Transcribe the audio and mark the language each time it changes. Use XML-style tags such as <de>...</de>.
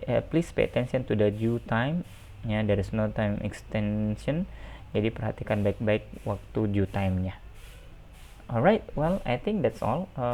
<en>Please pay attention to the due time. Ya, there is no time extension.</en> <id>Jadi perhatikan baik-baik waktu due time-nya.</id> <en>Alright, well I think that's all.</en>